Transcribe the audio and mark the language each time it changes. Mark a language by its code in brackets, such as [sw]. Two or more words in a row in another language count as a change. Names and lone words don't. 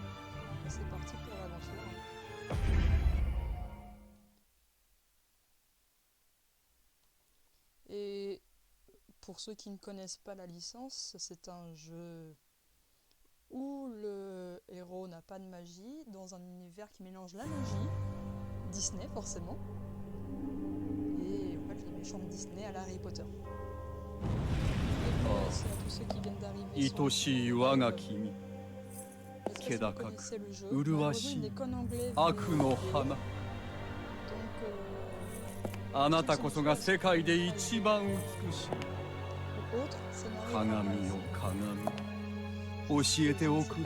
[fr] C'est parti pour l'aventure. Et pour ceux qui ne connaissent pas la licence, c'est un jeu où le héros n'a pas de magie, dans un univers qui mélange la magie, Disney forcément, et en fait les méchants de Disney à la Harry Potter. Et puis c'est à tous ceux qui viennent d'arriver sur le jeu. Je sais pas si vous connaissez le jeu, malheureusement il n'est qu'en anglais vu les vidéos. Donc [ja] あなたこそが世界で一番美しい。鏡よ鏡、教えておくれ。